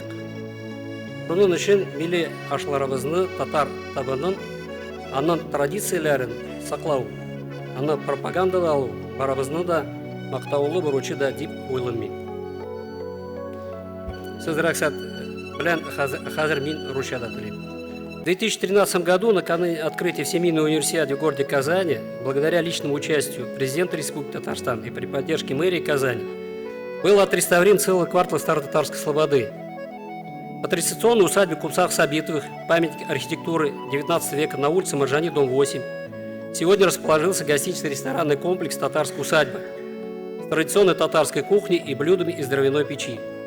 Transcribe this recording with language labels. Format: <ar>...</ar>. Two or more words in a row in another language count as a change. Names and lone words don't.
<tt>Шуның өчен милли ашларыбызны, татар табынын, аның традицияләрен саклау, аны пропагандалау барыбызны да мактаулы бурычы да дип уйлыйм мин. Сез рөхсәт белән хәзер мин русчада телим.</tt> <ru>В 2013 году, накануне открытия Всемирной универсиады в городе Казани, благодаря личному участию президента Республики Татарстан и при поддержке мэрии Казани, был отреставрирован целый квартал Старо-Татарской слободы. По традиционной усадьбе Купцах Сабитовых, памятник архитектуры 19 века на улице Маржани, дом 8, сегодня расположился гостиничный ресторанный комплекс «Татарская усадьба» с традиционной татарской кухней и блюдами из дровяной печи.</ru>